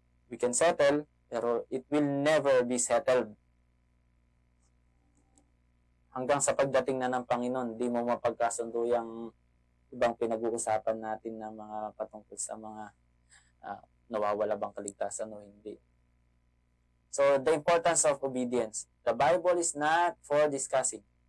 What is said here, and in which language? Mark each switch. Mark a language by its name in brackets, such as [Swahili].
[English] We can settle, pero it will never be settled. [Filipino] Hanggang sa pagdating na ng Panginoon, di mo mapagkasundo yung ibang pinag-uusapan natin na mga patungkol sa mga nawawala bang kaligtasan o hindi. [English] So, the importance of obedience. The Bible is not for discussing.